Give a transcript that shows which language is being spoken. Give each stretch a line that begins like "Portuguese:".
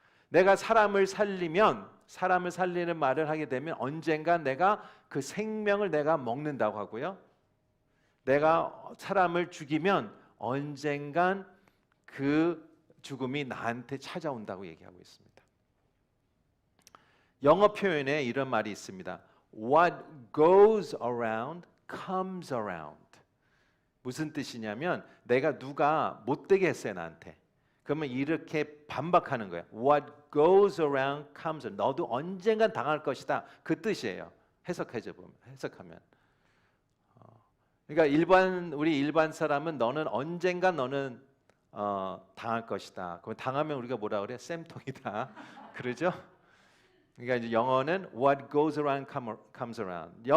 Korean: 내가 사람을 살리면, 사람을 살리는 말을 하게 되면 언젠가 내가 그 생명을 내가 먹는다고 하고요. 내가 사람을 죽이면 언젠간 그 죽음이 나한테 찾아온다고 얘기하고 있습니다. 영어 표현에 이런 말이 있습니다.
English: What goes around comes around.
Korean: 무슨 뜻이냐면 내가 누가 못되게 했어요 나한테. 그러면 이렇게 반박하는 거예요.
English: What goes around comes around.
Korean: 너도 언젠간 당할 것이다. 그 뜻이에요. 해석하면. 그러니까 우리 일반 사람은 너는 언젠간 너는 당할 것이다. 그럼 당하면 우리가 뭐라 그래? 쌤통이다. 그러죠? 그러니까 이제 영어는
English: what goes around comes around.